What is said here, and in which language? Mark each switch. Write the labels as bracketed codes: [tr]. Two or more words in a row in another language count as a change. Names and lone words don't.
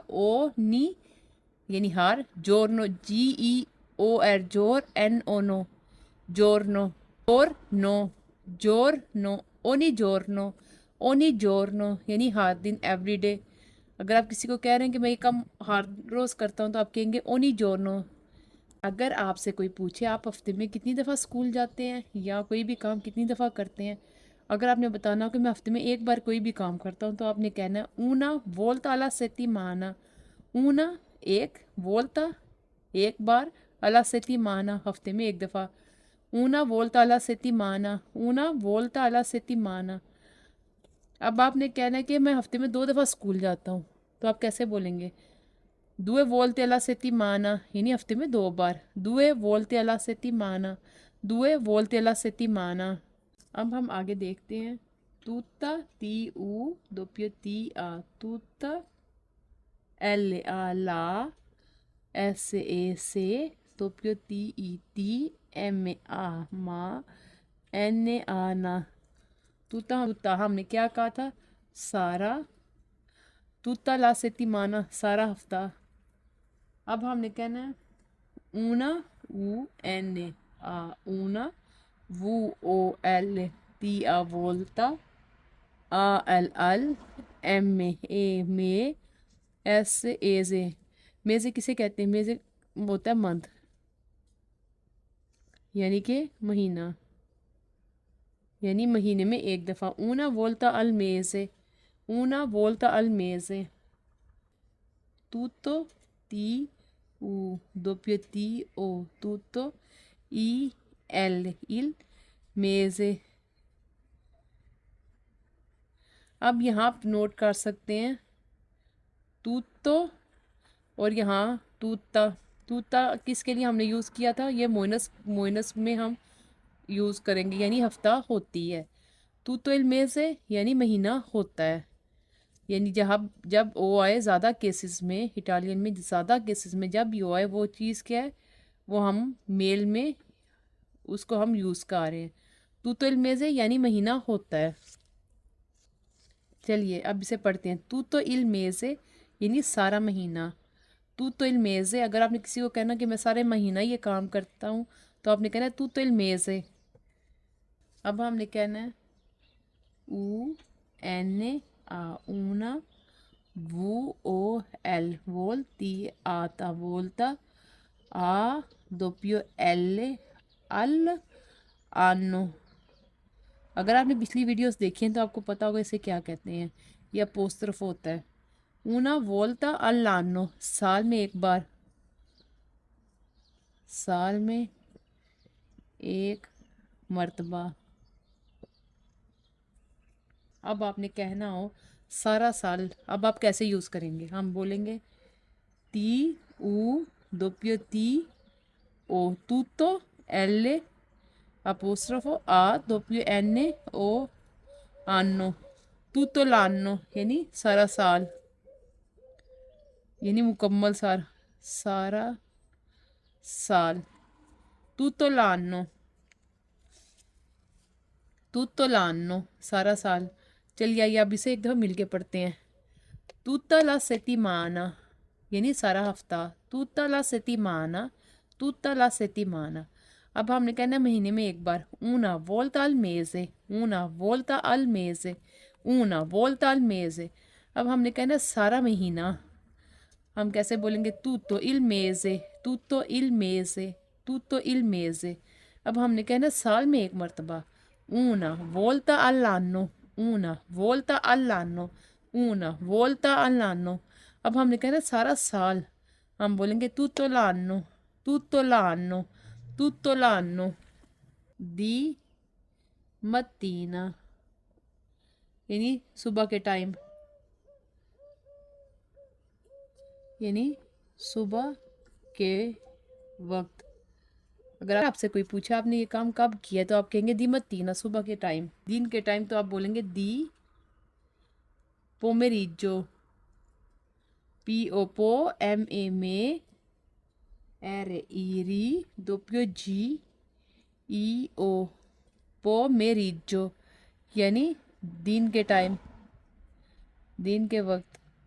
[it] ogni [ur] یعنی ہر, [it] giorno, GEOR gior, NO no, giorno, gior no, gior no, ogni giorno, ogni giorno [ur] یعنی ہر دن, [en] every day. [ur] اگر آپ کسی کو کہہ رہے ہیں کہ میں یہ کام ہر روز کرتا ہوں تو آپ کہیں گے [it] ogni giorno. [ur] اگر آپ سے کوئی پوچھے آپ ہفتے میں کتنی دفعہ اسکول جاتے ہیں یا کوئی بھی کام کتنی دفعہ کرتے ہیں، اگر آپ نے بتانا ہو کہ میں ہفتے میں ایک بار کوئی بھی کام کرتا ہوں تو آپ نے کہنا ہے [it] una volta alla settimana। [ur] una एक, volta ایک بار, [it] alla settimana [ur] ہفتے میں ایک دفعہ. [it] una volta alla settimana, una volta alla settimana। [ur] اب آپ نے کہنا ہے کہ میں ہفتے میں 2 دفعہ اسکول جاتا ہوں، تو آپ کیسے بولیں گے? [it] Due volte alla settimana [ur] یعنی ہفتے میں 2 بار. [it] Due volte alla settimana, due volte alla settimana। [ur] اب ہم آگے دیکھتے ہیں. [it] tutta, टी u doppio t a, tutta, l a la, s e se, doppio t i t, m a ma, n a na। tutta tutta [ur] ہم نے کیا کہا تھا؟ سارا. [it] tutta la settimana [ur] سارا ہفتہ. اب ہم نے کہنا ہے [it] una u n a, una, v o l t a volta, a l al, m e me, s e z। [ur] मेज़े کسے کہتے ہیں? मेज़े ہوتا ہے منتھ یعنی کہ مہینہ، یعنی مہینے میں ایک دفعہ. [it] una volta al mese, una volta al mese। tutto, t u doppio t o, tutto, i l, il mese। [ur] اب یہاں آپ نوٹ کر سکتے ہیں tutto اور یہاں तूता। तूता کس کے لیے ہم نے یوز کیا تھا؟ یہ موئنس، موئنس میں ہم یوز کریں گے یعنی ہفتہ ہوتی ہے. [it] tutto il mese [ur] یعنی مہینہ ہوتا ہے، یعنی جب او آئے زیادہ کیسز میں، اٹالین میں زیادہ کیسز میں جب یو آئے وہ چیز کیا ہے، وہ ہم میل میں اس کو ہم یوز کر رہے ہیں. [it] tutto il mese [ur] یعنی مہینہ ہوتا ہے۔ چلیے اب اسے پڑھتے ہیں. [it] tutto il mese [ur] یعنی سارا مہینہ. [it] tutto il mese [ur] اگر آپ نے کسی کو کہنا کہ میں سارے مہینہ یہ کام کرتا ہوں تو آپ نے کہنا ہے [it] tutto il mese। [ur] اب ہم نے کہنا ہے [it] u n a, una, v o l, volti, a volta, a doppio l, al, anno। [ur] اگر آپ نے پچھلی ویڈیوز دیکھی ہیں تو آپ کو پتا ہوگا اسے کیا کہتے ہیں. یہ اپوسٹروف ہوتا ہے. [it] una volta all'anno [ur] سال میں ایک بار، سال میں ایک مرتبہ. اب آپ نے کہنا ہو سارا سال، اب آپ کیسے یوز کریں گے? ہم بولیں گے [it] टी u doppio t o, tutto, l apostrofo a doppio n o, anno। tutto l'anno [ur] یعنی سارا سال، یعنی مکمل سال، سارا سال. [it] tutto l'anno, tutto l'anno [ur] سارا سال. چلیے آئیے اب اسے ایک دفعہ مل کے پڑھتے ہیں. [it] tutta la settimana [ur] یعنی سارا ہفتہ. [it] tutta la settimana, tutta la settimana। [ur] اب ہم نے کہنا ہے مہینے میں ایک بار. [it] una volta al mese, una volta al mese, una volta al mese। [ur] اب ہم نے کہنا ہے سارا مہینہ. ہم کیسے بولیں گے? [it] tutto il mese, tutto il mese, tutto il mese। [ur] اب ہم نے کہنا ہے سال میں ایک مرتبہ. [it] una volta all'anno, una volta all'anno, una volta all'anno। [ur] اب ہم نے کہنا ہے سارا سال۔ ہم بولیں گے [it] tutto l'anno, tutto l'anno, tutto l'anno। di mattina [ur] یعنی صبح کے ٹائم، یعنی صبح کے وقت. اگر آپ سے کوئی پوچھے آپ نے یہ کام کب کیا تو آپ کہیں گے [it] di mattina [ur] صبح کے ٹائم. دن کے ٹائم تو آپ بولیں گے [it] di pomeriggio, p o po m e me, r i ri, doppio g i o, pomeriggio [ur] یعنی دن کے ٹائم، دن کے وقت.